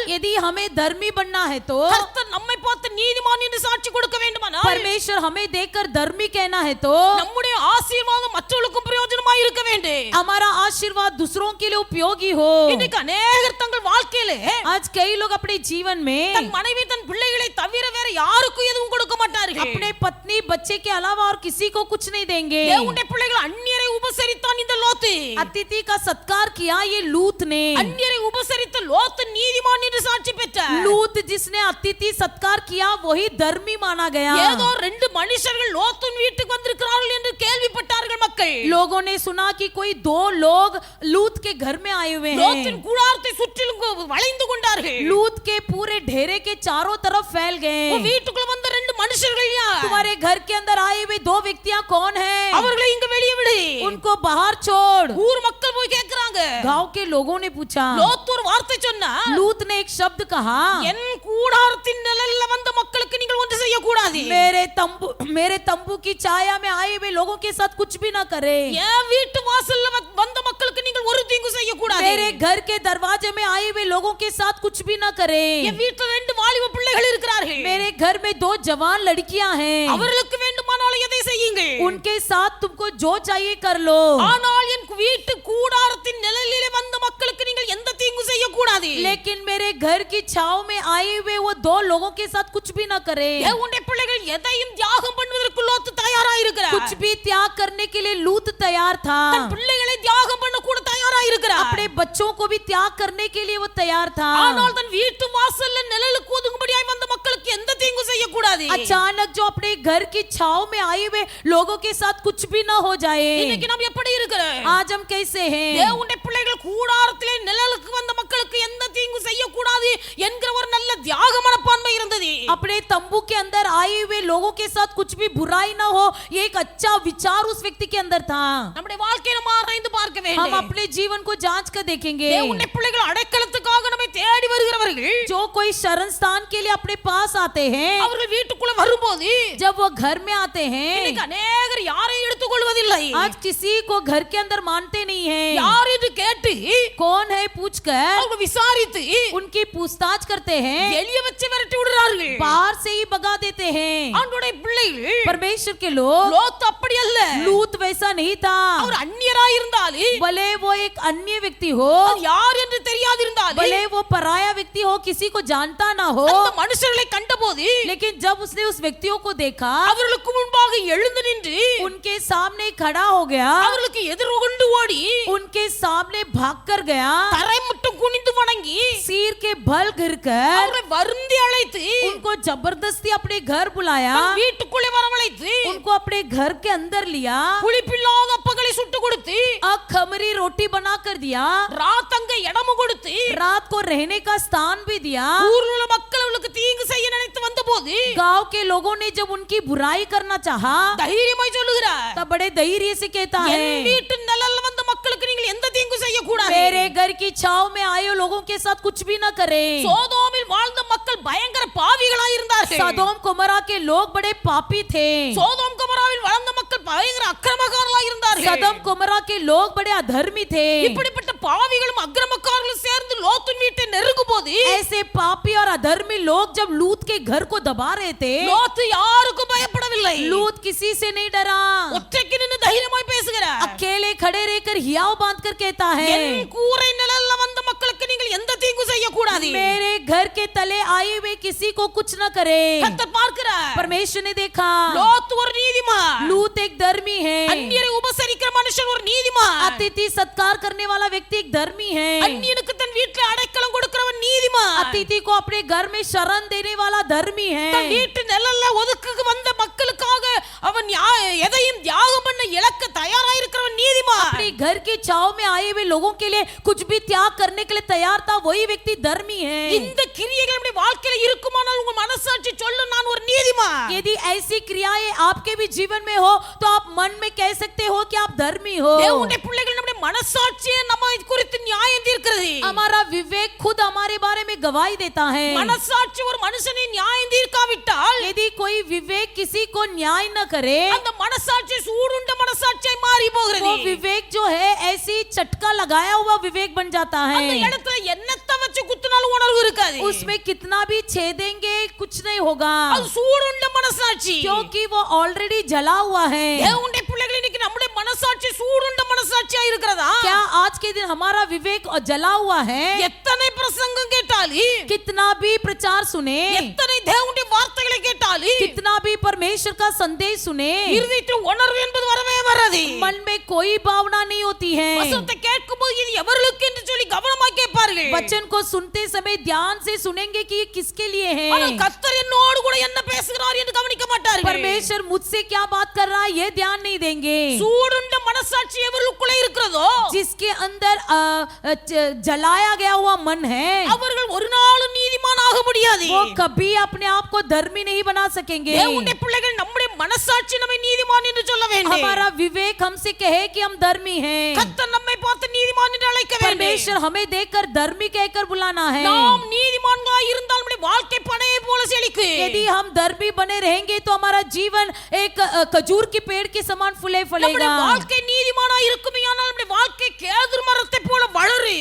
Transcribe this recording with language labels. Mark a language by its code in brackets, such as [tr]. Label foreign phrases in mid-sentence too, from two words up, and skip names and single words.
[hi] यदि हमें धर्मी बनना है तो, [ta] கர்த்தர் நம்மை பார்த்து நீதிமான் என்று சாட்சி கொடுக்க வேண்டுமானால், [hi] परमेश्वर हमें देखकर धर्मी कहना है तो, [ta] நம்முடைய ஆசீர்வாதம் மற்றவர்களுக்கும் பிரயோஜனமாய் இருக்க வேண்டும். [hi] हमारा आशीर्वाद दूसरों के लिए उपयोगी हो. [ta] இன்னைக்கு அநேகர் தங்கள் வாழ்க்கையிலே [hi] आज कई लोग अपने जीवन में [ta] தன் மனைவி தன் பிள்ளைகளை தவிர வேற யாருக்கும் எதுவும் கொடுக்க மாட்டார்கள். [hi] अपने पत्नी बच्चे के अलावा और किसी को कुछ नहीं देंगे. [ta] தேவனுடைய பிள்ளைகள் அந்நியரை உபசரித்தான் இந்த லோத்து. [hi] अतिथि का सत्कार किया ये लूत ने. [ta] அந்நியரை உபசரித்த லோத்து நீதிமான் என்று சாட்சி பெற்றார். [hi] लूत जिसने अतिथि सत्कार किया वही धर्मी माना गया. [ta] ஏதோ ரெண்டு மனுஷர்கள் லோத்தின் வீட்டுக்கு வந்திருக்கிறார்கள் என்று கேள்விப்பட்டார்கள் மக்கள். [hi] लोगों ने सुना कि कोई दो लोग लूत के घर में आए हुए हैं. [ta] லோத்தின் கூடாரத்தை சுற்றிலும் வளைந்து கொண்டார்கள். [hi] लूत के पूरे ढेरे के चारों तरफ फैल गए. [ta] உன் வீட்டுக்குள்ள வந்த ரெண்டு மனுஷர்கள் யார்? [hi] तुम्हारे घर के अंदर आए हुए दो व्यक्तियां कौन हैं? [ta] அவர்களை இங்க வெளியே விடு. [hi] उनको बाहर छोड़. [ta] ஊர் மக்கள் போய் கேக்குறாங்க. [hi] गांव के लोगों ने पूछा. [ta] லோத் ஒரு வார்த்தை சொன்னா, [hi] लूत ने एक शब्द कहा, [ta] என் கூடாரத்தின் நிழல்ல வந்த மக்களுக்கு நீங்கள் ஒன்று செய்ய கூடாது. [hi] मेरे तंबू की छाया में आए हुए लोगों के साथ कुछ भी ना करे. [ta] என் வீட்டு வாசல்ல வந்த மக்களுக்கு நீங்கள் ஒரு தீங்கு செய்ய கூடாது. [hi] मेरे घर के दरवाजे में आए हुए लोगों के साथ कुछ भी ना करे. [ta] என் வீட்டுல ரெண்டு வாலிப பிள்ளைகள் இருக்கிறார்கள். [hi] मेरे घर में दो जवान लड़कियां हैं. [ta] அவர்களுக்கு வேண்டுமானால் எதை செய்யுங்கள். [hi] उनके साथ तुमको जो चाहिए कर लो. [ta] ஆனால் என் வீட்டு கூடாரத்தின் நிழலிலே வந்த மக்களுக்கு நீங்கள் எந்த தீங்கு செய்ய கூடாது. [hi] लेकिन मेरे घर की छाव में आए हुए वो दो लोगों के साथ कुछ भी ना करे. [ta] தேவனுடைய பிள்ளைகள் எதையும் தியாகம் பண்ணுவதற்கு லோத்து தயாரா இருக்கிறார். [hi] कुछ भी त्याग करने के लिए लूत तैयार था. [ta] தன் பிள்ளைகளை தியாகம் பண்ண கூட தயாரா இருக்கிறார். [hi] अपने बच्चों को भी त्याग करने के लिए वो तैयार था. [ta] ஆனால் தன் வீட்டு வாசல்ல நிழலுக்கு ஒதுங்கும்படியாய் வந்த மக்களுக்கு எந்த தீங்கு செய்ய கூடாது. [hi] अचानक जो अपने घर की छाव में आए हुए लोगों के साथ कुछ भी ना हो जाए. [ta] இன்னைக்கு நாம் எப்படி இருக்கிறோம்? [hi] आज हम कैसे हैं? [ta] தேவனுடைய பிள்ளைகள் கூடாரத்திலே நிழலுக்கு வந்த மக்களுக்கு எந்த தீங்கு செய்ய கூடாது என்கிற ஒரு நல்ல தியாக மனப்பான்மை இருந்தது. [hi] अपने तंबू के अंदर आए हुए लोगों के साथ कुछ भी बुराई ना हो, ये एक अच्छा विचार उस व्यक्ति के अंदर था. [ta] நம்முடைய வாழ்க்கையை நாம் ஆராய்ந்து பார்க்க [hi] हम [ta] வேண்டும். [hi] अपने जीवन को जांच कर देखेंगे. [ta] தேவனுடைய பிள்ளைகள் அடைக்கலத்துக்காக நம்மை தேடி வருகிறவர்கள் [hi] जो कोई शरण स्थान के लिए अपने पास आते हैं, [ta] அவர்கள் வீட்டுக்குள்ள வரும்போது [hi] जब वो घर में आते हैं, [ta] இன்னைக்கு அநேகர் யாரையும் எடுத்துக்கொள்வதில்லை. [hi] आज किसी को घर के अंदर मानते नहीं हैं. [ta] யார் என்று கேட்டு [hi] कौन है पूछकर [ta] அவங்க விசாரித்து [hi] उनकी पूछताछ करते हैं, [ta] எலிய வச்சு விரட்டி விடுறார்கள். [hi] बाहर से ही भगा देते हैं। [ta] ஆண்டவருடைய பிள்ளைகள் [hi] परमेश्वर के लोग, [ta] லோத் அப்படி அல்ல. [hi] लूत वैसा नहीं था। [ta] அவர் அந்நியராய் இருந்தாலும் [hi] भले वो एक अन्य व्यक्ति हो, [ta] அது யார் என்று தெரியாது இருந்தாலும் [hi] भले वो पराया व्यक्ति हो, किसी को जानता ना हो, [ta] அந்த மனுஷர்களை கண்டபோது [hi] लेकिन जब उसने उस व्यक्तियों को देखा, [ta] அவர்களுக்கு முன்பாக எழுந்து நின்று [hi] उनके सामने खड़ा हो गया, [ta] அவர்களுக்கு எதிர்கொண்டு ஓடி [hi] उनके सामने भाग कर गया, [ta] தரை மட்டும் குனிந்து வணங்கி [hi] सिर के बल गिर कर [ta] அவரை வருந்தி அழைத்து [hi] उनको जबरदस्ती अपने घर बुलाया, [ta] தன் வீட்டுக்குள்ளே வரவழைத்து [hi] उनको अपने घर के अंदर लिया, [ta] புளிப்பில்லாத அப்பங்களை சுட்டு கொடுத்து [hi] खमरी रोटी बना कर दिया, [ta] ராத் அங்க இடமும் கொடுத்து [hi] रात को रहने का स्थान भी दिया। [ta] ஊரில் உள்ள மக்கள் அவளுக்கு தீங்கு செய்ய நினைத்து வந்தபோது [hi] गांव के लोगों ने जब उनकी बुराई करना चाहा, [ta] தைரியமாய் சொல்லுகிறார், [hi] तब बड़े धैर्य से कहता [ta] என் [hi] है, [ta] வீட்டு நிழல்ல வந்த மக்களுக்கு நீங்கள் எந்த தீங்கு செய்ய கூடாது. [hi] मेरे घर की छाव में आए लोगों के साथ कुछ भी न करें। [ta] சோதோமில் வாழ்ந்த மக்கள் பயங்கர பாவிகளாய் இருந்தார்கள். [hi] सदोम कुमरा के लोग बड़े पापी थे। [ta] சோதோம் குமராவில் வாழ்ந்த மக்கள் பயங்கர அக்கிரமக்காரர்களாய் இருந்தார்கள். [hi] सदम कुमरा के लोग बड़े अधर्मी थे। [ta] இப்படிப்பட்ட பாவிகளும் அக்கிரமக்காரர்களும் சேர்ந்து லோத்தின் வீட்டை நெருங்கும்போது [hi] ऐसे पापी और अधर्मी लोग जब लूत के घर को दबा रहे थे, [ta] லோத்து யாருக்கும் பயப்படவில்லை. [hi] लूत किसी से नहीं डरा, [ta] ஒற்றைக்கு நின்று தைரியமாய் பேசுகிறார். [hi] अकेले खड़े रहकर हियाव बांध कर कहता है, [ta] என் கூரை நிழல்ல வந்த மக்களுக்கு நீங்கள் எந்த தீங்கு செய்ய கூடாது. [hi] मेरे घर के तले आए हुए किसी को कुछ न करे। [ta] கர்த்தர் பார்க்கிறார். [hi] परमेश्वर ने देखा, [ta] லோத் ஒரு நீதிமான். [hi] लूत एक धर्मी है। [ta] அந்நியரை உபசரிக்கிற மனுஷன் ஒரு நீதிமான். [hi] अतिथि सत्कार करने वाला व्यक्ति एक धर्मी है। [ta] அந்நியனுக்கு தன் வீட்டில் அடைக்கலம் கொடுக்கிறவன் நீதிமான். [hi] अतिथि को अपने घर में शरण देने वाला धर्मी [ta] தன் [hi] है। [ta] வீட்டு நிழல்ல ஒதுக்கு வந்த மக்களுக்காக அவன் எதையும் தியாகம் பண்ண இழக்க தயாராக இருக்கிறவன் நீதிமான். [hi] अपने घर की छाव में आए हुए लोगों के लिए कुछ भी त्याग करने के लिए तैयार था, वही व्यक्ति धर्मी है। [ta] இந்த கிரியைகள் நம்முடைய வாழ்க்கையில இருக்குமானால் உங்க மனசாட்சி சொல்லும் நான் ஒரு நீதிமான். [hi] यदि ऐसी क्रियाएं आपके भी जीवन में हो तो आप मन में कह सकते हो कि आप धर्मी हो। [ta] தேவனுடைய பிள்ளைகள் நம்முடைய மனசாட்சியே நம்ம குறித்து நியாயம் தீர்க்கிறது. [hi] हमारा विवेक खुद हमारे बारे में गवाही देता है। [ta] மனசாட்சி ஒரு மனுஷனை நியாயம் தீர்க்காவிட்டால் [hi] यदि कोई विवेक किसी को न्याय न करे, [ta] அந்த மனசாட்சி சூடுண்ட மனசாட்சியாய் மாறி போகிறது. [hi] वो विवेक जो है ऐसी चटका लगाया हुआ विवेक बन जाता [ta] அந்த [hi] है। [ta] இடத்துல என்னத்தை வச்சு குத்துனாலும் உணர்வு இருக்காது. [hi] उसमें कितना भी छेदेंगे कुछ नहीं होगा, [ta] அது சூடுண்ட மனசாட்சி. [hi] क्योंकि वो ऑलरेडी जला हुआ है। [ta] தேவனுடைய பிள்ளைகள் இன்னைக்கு நம்முடைய மனசாட்சி சூடுண்ட மனசாட்சியா இருக்கிறதா? [hi] क्या आज के दिन हमारा विवेक जला हुआ है? [ta] எத்தனை பிரசங்கம் கேட்டாலும், [hi] कितना भी प्रचार सुने, [ta] எத்தனை தேவனுடைய வார்த்தைகளை கேட்டாலும், [hi] कितना भी परमेश्वर का संदेश सुने, [ta] இருதயத்தில் உணர்வு என்பது வரவே வராது. [hi] मन में कोई भावना नहीं होती है। [ta] வசனத்தை கேட்கும்போது இது எவர்களுக்கு என்று சொல்லி கவனமாக கேட்பார்கள். [hi] वचन को सुनते समय ध्यान से सुनेंगे कि ये किसके लिए है। [ta] ஆனால் கர்த்தர் என்னோடு கூட என்ன பேசுகிறார் என்று கவனிக்க மாட்டார்கள். [hi] परमेश्वर मुझसे क्या बात कर रहा है ये ध्यान नहीं देंगे। [ta] சூடுண்ட மனசாட்சி எவர்களுக்குள்ளே இருக்கிறதோ [hi] जिसके अंदर जलाया गया हुआ मन है, [ta] அவர்கள் ஒரு நாளும் நீதிமான் ஆக முடியாது. [hi] वो कभी अपने आप को धर्मी नहीं बना सकेंगे। [ta] தேவனுடைய பிள்ளைகள் நம்முடைய மனசாட்சி நம்மை நீதிமான் என்று சொல்ல வேண்டும். [hi] हमारा विवेक हमसे कहे कि हम धर्मी हैं। [ta] கர்த்தர் நம்மை பார்த்து நீதிமான் என்று அழைக்க வேண்டும். [hi] परमेश्वर हमें देखकर धर्मी कहकर बुलाना है। [ta] நாம் நீதிமான்களாய் இருந்தால் நம்முடைய வாழ்க்கை பனையை போல செழிக்கும். [hi] यदि हम धर्मी बने रहेंगे तो हमारा जीवन एक खजूर के पेड़ के समान फूले [ta] நம்முடைய [hi] फलेगा। [ta] வாழ்க்கை நீதிமானாய் இருக்குமேயானால் நம்முடைய வாழ்க்கை கேதுரு மரத்தை போல வளரும்.